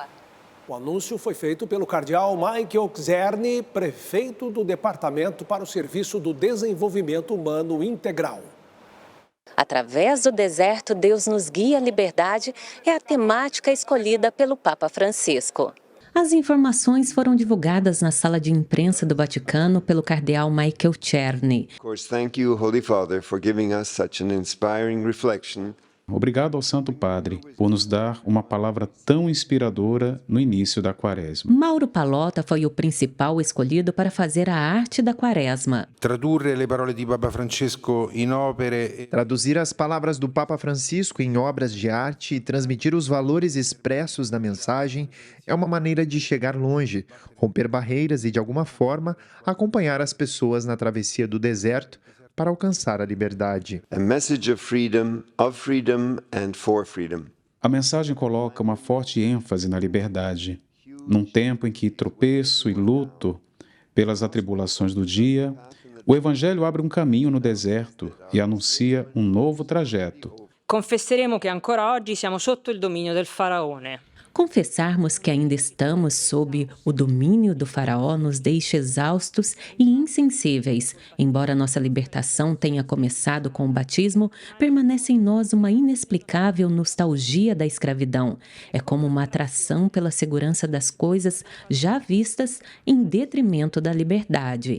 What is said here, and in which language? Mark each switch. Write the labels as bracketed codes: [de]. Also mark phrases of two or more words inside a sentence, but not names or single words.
[pt] O anúncio foi feito pelo cardeal Michael Czerny, prefeito do Departamento para o Serviço do Desenvolvimento Humano Integral. Através do deserto, Deus nos guia à liberdade é a temática escolhida pelo Papa Francisco. As informações foram divulgadas na sala de imprensa do Vaticano pelo cardeal Michael Czerny. [en] Of course, thank you, Holy Father, for giving us such an inspiring reflection. [pt] Obrigado ao Santo Padre por nos dar uma palavra tão inspiradora no início da Quaresma. Mauro Pallotta foi o principal escolhido para fazer a arte da Quaresma. Traduzir as palavras do Papa Francisco em obras de arte e transmitir os valores expressos da mensagem é uma maneira de chegar longe, romper barreiras e, de alguma forma, acompanhar as pessoas na travessia do deserto para alcançar a liberdade. [en] A message of freedom and for freedom. [pt] A mensagem coloca uma forte ênfase na liberdade. Num tempo em que tropeço e luto pelas atribulações do dia, o Evangelho abre um caminho no deserto e anuncia um novo trajeto. [it] Confesseremo che ancora oggi siamo sotto il dominio del faraone. [pt] Confessarmos que ainda estamos sob o domínio do faraó nos deixa exaustos e insensíveis. Embora nossa libertação tenha começado com o batismo, permanece em nós uma inexplicável nostalgia da escravidão. É como uma atração pela segurança das coisas já vistas em detrimento da liberdade.